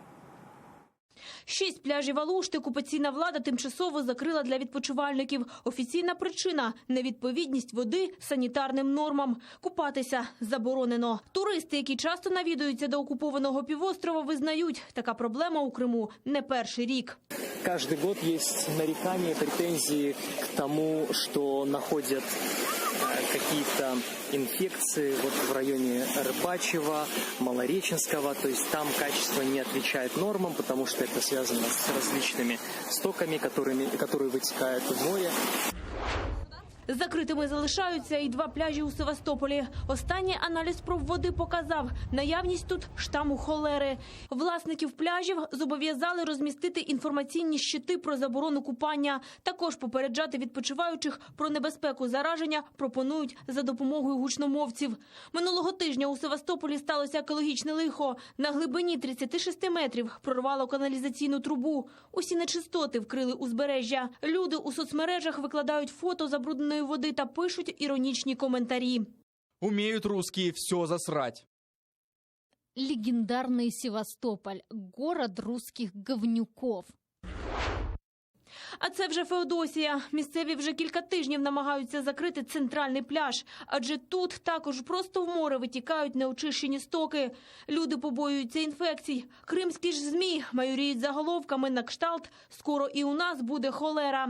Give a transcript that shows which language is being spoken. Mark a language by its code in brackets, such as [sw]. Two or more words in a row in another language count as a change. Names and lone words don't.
[uk] 6 пляжів Алушти окупаційна влада тимчасово закрила для відпочивальників. Офіційна причина – невідповідність води санітарним нормам. Купатися заборонено. Туристи, які часто навідуються до окупованого півострова, визнають, така проблема у Криму не перший рік. [ru] Каждый год есть нарекания, претензии к тому, что находят какие-то инфекции вот в районе Рыбачьего, Малореченского. То есть там качество не отвечает нормам, потому что это связано с различными стоками, которые вытекают в море. [uk] Закритими залишаються і 2 пляжі у Севастополі. Останній аналіз проб води показав наявність тут штаму холери. Власників пляжів зобов'язали розмістити інформаційні щити про заборону купання. Також попереджати відпочиваючих про небезпеку зараження пропонують за допомогою гучномовців. Минулого тижня у Севастополі сталося екологічне лихо. На глибині 36 метрів прорвало каналізаційну трубу. Усі нечистоти вкрили узбережжя. Люди у соцмережах викладають фото забрудненої води та пишуть іронічні коментарі. [ru] Умеют русские все засрать. Легендарный Севастополь – город русских говнюков. [uk] А це вже Феодосія. Місцеві вже кілька тижнів намагаються закрити центральний пляж. Адже тут також просто в море витікають неочищені стоки. Люди побоюються інфекцій. Кримські ж ЗМІ майоріють заголовками на кшталт «Скоро і у нас буде холера».